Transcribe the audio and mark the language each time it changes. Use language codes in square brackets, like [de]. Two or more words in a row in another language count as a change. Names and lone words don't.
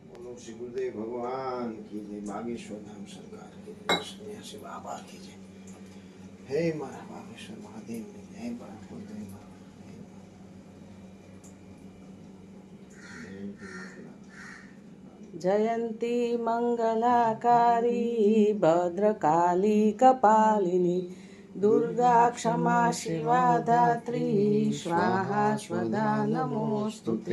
[hi] श्री गुरुदेव भगवान की जय। बागेश्वर धाम सरकार की जय। सन्यासी बाबा की जय। हे मारा बागेश्वर महादेव की जय। बड़ा गुरुदेव [sa] जयंती मंगलाकारी भद्रकाली कपालिनी दुर्गा क्षमा शिवा धात्री स्वाहा स्वधा नमोस्तुते।